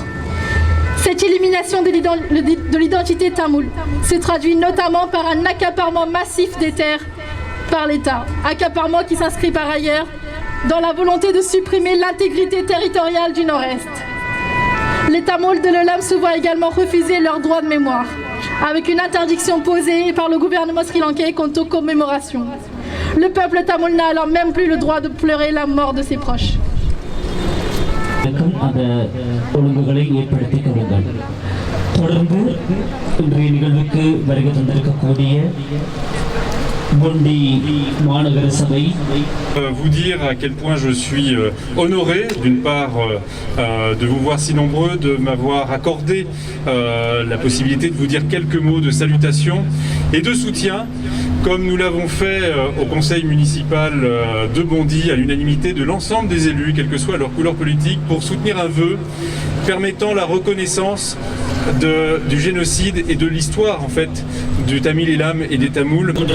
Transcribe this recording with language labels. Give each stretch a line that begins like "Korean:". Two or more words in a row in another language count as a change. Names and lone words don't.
French: Cette élimination de l'identité tamoule se traduit notamment par un accaparement massif des terres par l'État, accaparement qui s'inscrit par ailleurs dans la volonté de supprimer l'intégrité territoriale du Nord-Est. Les Tamouls de l'Olam se voient également refuser leur droit de mémoire, avec une interdiction posée par le gouvernement sri-lankais quant aux commémorations. Le peuple tamoul n'a alors même plus le droit de pleurer la mort de ses proches.
Tamil: அந்த ஒழுங்குகளை ஏற்படுத்திக் கொடுங்கள். தொடர்ந்து இன்றைய நிகழ்வுக்கு வருகை தந்திருக்கக்கூடிய
French: vous dire à quel point je suis honoré d'une part de vous voir si nombreux, de m'avoir accordé la possibilité de vous dire quelques mots de salutation et de soutien comme nous l'avons fait au conseil municipal de Bondy à l'unanimité de l'ensemble des élus, quelle que soit leur couleur politique, pour soutenir un vœu permettant la reconnaissance du génocide et de l'histoire en fait du Tamil Elam et des Tamouls.